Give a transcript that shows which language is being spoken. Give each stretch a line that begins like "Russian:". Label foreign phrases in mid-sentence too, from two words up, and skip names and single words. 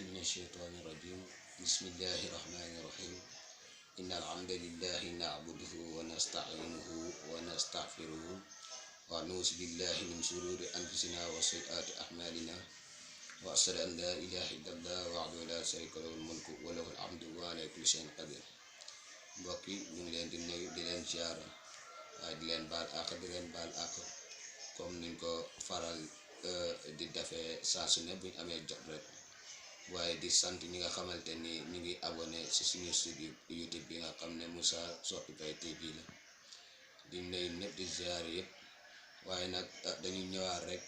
Arabic: الشيطان الرجيم بسم الله الرحمن الرحيم إن الحمد لله نعبده ونستعينه ونستغفره ونعوذ بالله من شرور أنفسنا وسيئات أعمالنا وأشهد أن لا إله إلا الله وحده لا شريك له الملك وله الحمد وعلى كل شيء قدير.
Wolof: mbokk yi ñu ngi leen di nuyu di leen ziara waaye di leen baal àq comme niñ ko faral di defee saa su ne buñ amee jot rek waaye di sant ñi nga xamante ni ñu ngi abonné ci suñu site YouTube bi nga xam ne Moussa Soppi Faye TV la di nuyu ñëpp di ziar yëpp waaye nag dañuy ñëwaat rek